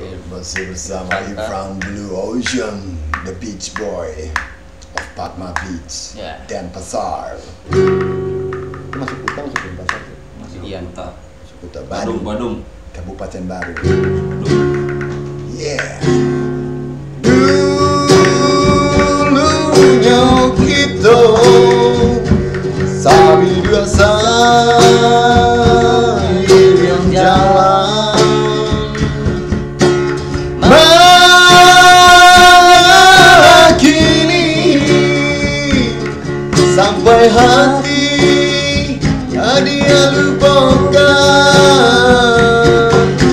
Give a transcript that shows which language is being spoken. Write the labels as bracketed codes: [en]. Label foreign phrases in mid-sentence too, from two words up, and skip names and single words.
[id] Masih bersama Ifran Blue Ocean, The Beach Boy of Padma Beach, Denpasar. Masuk Kuta, masuk Denpasar. Iya, Kuta. Masuk Kuta, Badung, Kabupaten Baru. Yeah. Dulunya kita sabi dua yang jalan kini sampai hati dia lupakan.